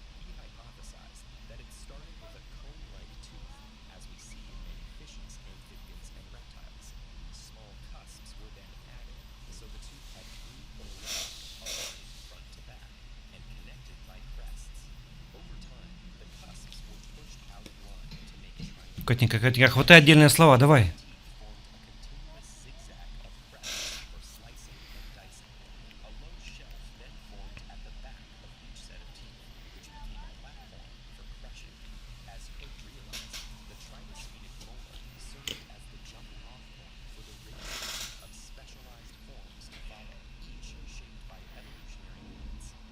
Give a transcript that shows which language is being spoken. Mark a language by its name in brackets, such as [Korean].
[English] He hypothesized that it started with a cone-like tooth, as we see in many fishes, amphibians, and reptiles. Small cusps were then added, so the tooth had three molars aligned front to back and connected by crests. Over time, the cusps were pushed out of line to make triangles. [Russian] Катенька, хватай отдельные слова, давай. [English] Formed a continuous zigzag of crests for slicing and dicing. A low shelf then formed at the back of each set of teeth, which became a platform for crushing. As Cope realized, the tribosphenic molar served as the jumping-off point for the rich set of specialized forms to follow, each shaped by evolutionary needs.